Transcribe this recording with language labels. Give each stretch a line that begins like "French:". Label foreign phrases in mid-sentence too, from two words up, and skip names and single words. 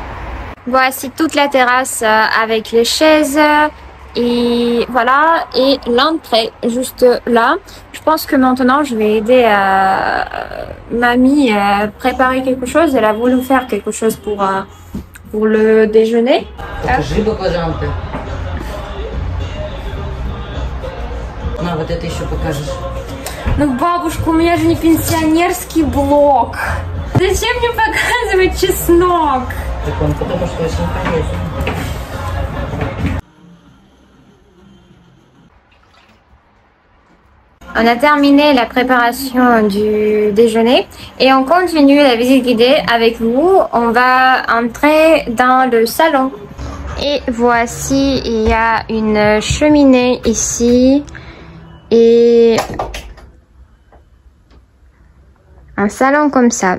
French: Voici toute la terrasse avec les chaises et voilà, et l'entrée juste là. Je pense que maintenant je vais aider mamie à préparer quelque chose. Elle a voulu faire quelque chose pour le déjeuner.
Russian: Покажи, пожалуйста. На, вот это еще покажешь. Ну, бабушка, у меня же не пенсионерский блок. Зачем мне показывать чеснок? Так он потому что очень полезен.
French: On a terminé la préparation du déjeuner et on continue la visite guidée avec vous. On va entrer dans le salon. Et voici, il y a une cheminée ici et un salon comme ça.